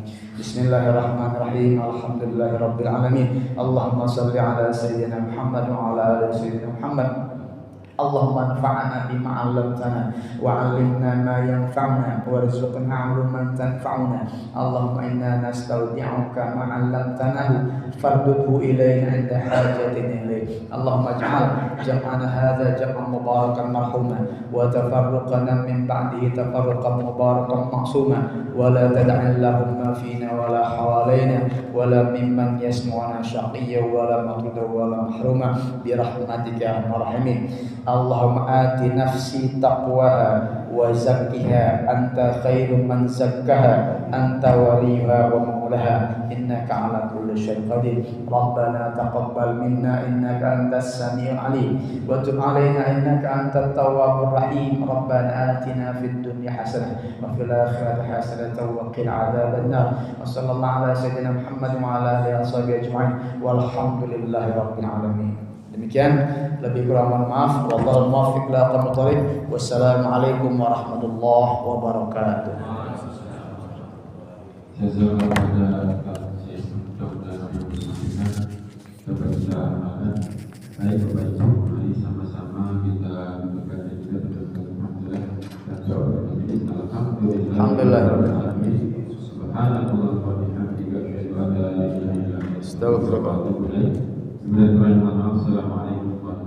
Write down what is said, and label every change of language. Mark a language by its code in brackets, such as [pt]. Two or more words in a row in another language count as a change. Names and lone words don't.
[ar] بسم الله الرحمن الرحيم. الحمد لله رب العالمين. اللهم صل على سيدنا محمد وعلى آل سيدنا محمد. اللهم انفعنا بما علمتنا وعلمنا ما ينفعنا وارزقنا علما تنفعنا. اللهم إنا نستودعك ما علمتناه فاردده إلينا عند حاجتنا إليك. اللهم اجعل جمعنا هذا جمعا مباركا مرحوما وتفرقنا من بعده تفرقا مباركا معصوما ولا تدع اللهم فينا ولا حولنا ولا ممن يسمعنا شقيا ولا مطرودا ولا محروما برحمتك يا أرحم الراحمين. اللهم آت نفسي تقواها وزكها أنت خير من زكاها أنت وليها ومولاها إنك على كل شيء قدير. ربنا تقبل منا إنك أنت السميع العليم وتب علينا إنك أنت التواب الرحيم. ربنا آتنا في الدنيا حسنة وفي الآخرة حسنة وقنا عذاب النار. وصلى الله على سيدنا محمد وعلى آله وصحبه أجمعين والحمد لله رب العالمين. [id] Demikian, lebih kurang mohon maaf. [ar] والله الموفق إلى أقوم الطريق. والسلام عليكم ورحمة الله وبركاته. جزاك الله خيرا [id] atas dan dapat kita amalkan. Baik Bapak Ibu, mari sama-sama kita berdoa dan juga berdoa dan doa ini. [ar] الحمد لله رب العالمين. سبحان الله وبحمده أشهد أن لا إله إلا أنت أستغفرك وأتوب إليك. Assalamualaikum.